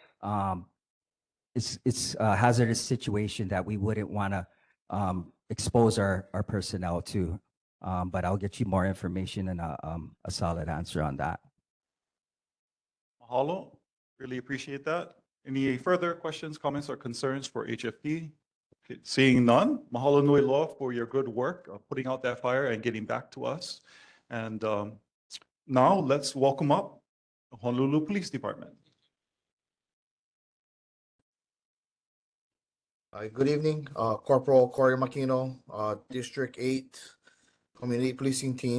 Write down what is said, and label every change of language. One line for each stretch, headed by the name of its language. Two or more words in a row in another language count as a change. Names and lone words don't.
English: It's a hazardous situation that we wouldn't want to expose our personnel to. But I'll get you more information and a solid answer on that. Mahalo, really appreciate that. Any further questions, comments, or concerns for HFD? Okay, seeing none,
Hawaiian: mahalo nui loa
English: for your good work of putting out that fire and getting back to us. And now let's welcome up the Honolulu Police Department. Good evening, Corporal Corey Makino, District 8 Community Policing Team.